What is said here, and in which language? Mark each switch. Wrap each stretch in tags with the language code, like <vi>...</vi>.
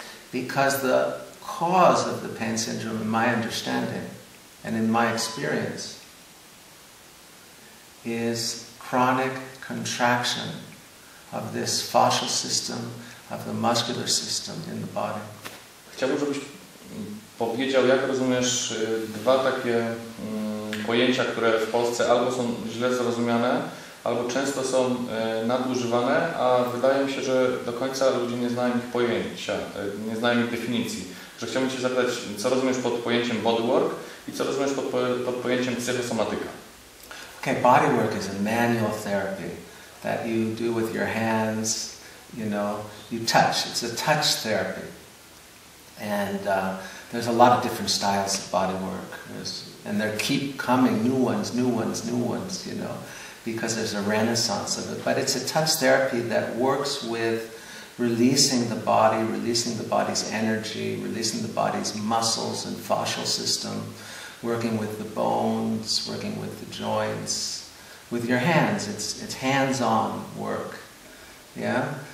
<en>Because the cause of the pain syndrome, in my understanding and in my experience, is chronic contraction of this fascial system, of the muscular system in the body.</en> <pl>Chciałbym, żebyś powiedział, jak rozumiesz dwa takie pojęcia, które w Polsce albo są źle zrozumiane, albo często są nadużywane, a wydaje mi się, że do końca ludzie nie znają ich pojęcia, nie znają ich definicji. Że chciałbym Cię zapytać, co rozumiesz pod pojęciem bodywork i co rozumiesz pod pojęciem psychosomatyka?</pl> <en>Okay, bodywork is a manual therapy that you do with your hands, you know, you touch. It's a touch therapy. And there's a lot of different styles of bodywork. And they keep coming, new ones, you know, because there's a renaissance of it. But it's a touch therapy that works with releasing the body, releasing the body's energy, releasing the body's muscles and fascial system, working with the bones, working with the joints. With your hands, it's hands-on work. Yeah?</en>